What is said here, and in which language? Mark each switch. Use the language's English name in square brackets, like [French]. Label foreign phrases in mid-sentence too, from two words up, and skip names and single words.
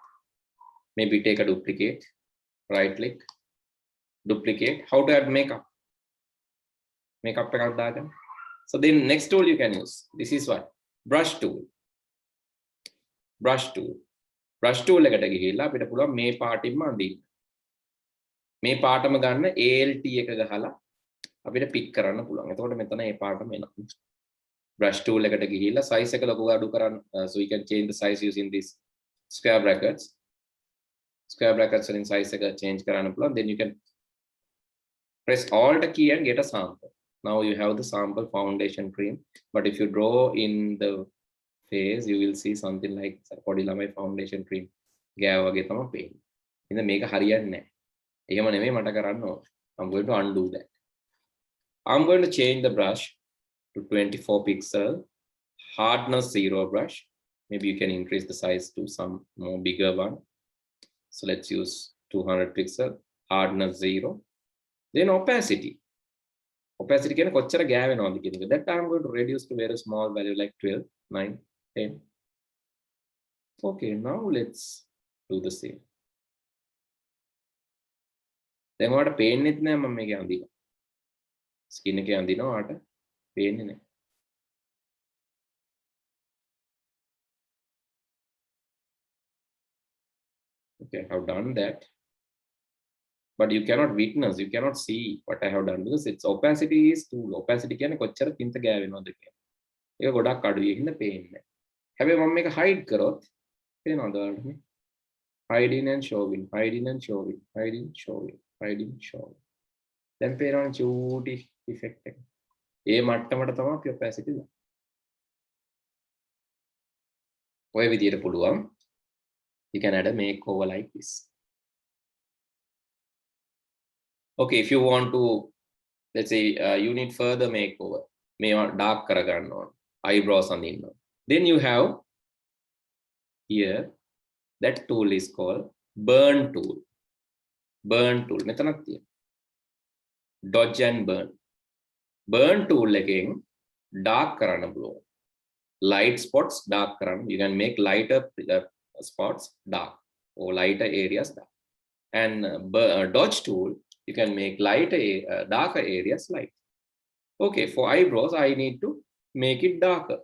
[English] Maybe take a duplicate, right click, duplicate. How to add makeup? Makeup. So then next tool you can use. This is what? Brush tool. Brush tool. Brush tool [Sinhala] එකට ගිහිල්ලා අපිට පුළුවන් මේ පාටින්ම අඳින්න. මේ පාටම ගන්න ALT එක ගහලා අපිට පික් කරන්න පුළුවන්. එතකොට මෙතන මේ පාටම එනවා. [English] Brush tool [Sinhala] එකට ගිහිල්ලා size එක ලොකු අඩු කරන්න, [English] so you can change the size using this square brackets. Square brackets [Sinhala] වලින් size එක change කරන්න පුළුවන්. [English] Then you can press Alt key and get a sample. Now you have the sample foundation cream. But if you draw in the face, you will see something like [Sinhala] පොඩි ළමයි [English] foundation cream [Sinhala] ගෑව වගේ තමයි පේන්නේ. ඉතින් මේක හරියන්නේ නැහැ. එහෙම නෙමෙයි මට කරන්න ඕන. [English] I'm going to undo that. I'm going to change the brush to 24 pixel, hardness 0 brush. Maybe you can increase the size to some more bigger one. So let's use 200 pixel, hardness 0. Then opacity. Opacity [Sinhala] කියන්නේ කොච්චර ගෑවෙනවද කියන එක. [English] That I'm going to reduce to very small value like 12, 9, 10. Okay, now let's do the same. [Sinhala] දැන් ඔයාලට පේන්නෙත් නෑ මම මේක අඳිනවා. ස්කින් එකේ අඳිනවා ඔයාලට පේන්නේ නෑ. [English] Okay, I have done that. But you cannot witness, you cannot see what I have done because its opacity is too low. [Sinhala] Opacity කියන්නේ කොච්චර තින්ත ගෑවෙනවද කියන. ඒක ගොඩක් අඩුයි හින්දා පේන්නේ නැහැ. හැබැයි මම මේක hide කරොත් පේනවද ඔයාලට මේ? [English] Hiding and showing, hiding and showing, hiding, showing, hiding, showing. [Sinhala] දැන් පේනවනේ චූටි effect එක. ඒ මට්ටමට තමයි අපි opacity දාන්නේ. ඔය විදියට පුළුවන්. [English] You can add a makeover like this. Okay, if you want to, let's say you need further makeover, may dark [Sinhala] කරගන්න ඕන, [English] eyebrows [Sinhala] අඳින්න ඕන. [English] Then you have here that tool is called burn tool. Burn tool [Sinhala] මෙතනක් තියෙනවා. [English] Dodge and burn. Burn tool [Sinhala] එකෙන් dark කරන්න පුළුවන්. [English] Light spots dark කරන්න. You can make lighter spots dark or lighter areas dark. And dodge tool, you can make lighter, darker areas light. Okay, for eyebrows, I need to make it darker.